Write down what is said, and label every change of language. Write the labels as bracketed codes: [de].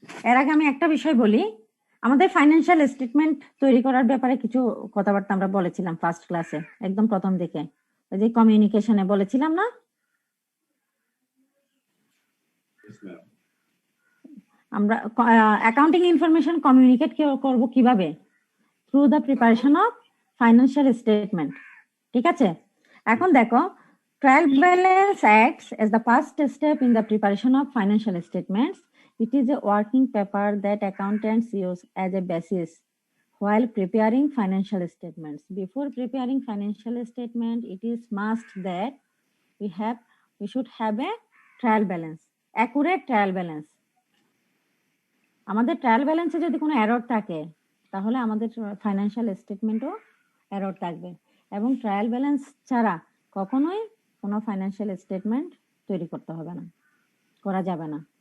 [bn] এর আগে আমি একটা বিষয় বলি, আমাদের ফাইন্যান্সিয়াল স্টেটমেন্ট তৈরি করার ব্যাপারে কিছু কথাবার্তা আমরা বলেছিলাম ফার্স্ট ক্লাসে, একদম প্রথম দিকে ওই যে কমিউনিকেশনে বলেছিলাম না? [en] Yes, ma'am. [bn] আমরা অ্যাকাউন্টিং ইনফরমেশন কমিউনিকেট করব কিভাবে? [en] Through the preparation of financial statement. [bn] ঠিক আছে, এখন দেখো [en] Trial balance acts as the first step in the preparation of financial statements. It is a working paper that accountants use as a basis while preparing financial statements. Before preparing financial statement, it is must that we should have a trial balance, accurate trial balance. [bn] আমাদের trial ব্যালেন্সে যদি কোনো error থাকে তাহলে আমাদের financial স্টেটমেন্টও error থাকবে, এবং trial balance ছাড়া কখনোই কোনো ফাইন্যান্সিয়াল স্টেটমেন্ট তৈরি করতে হবে না, করা যাবে না।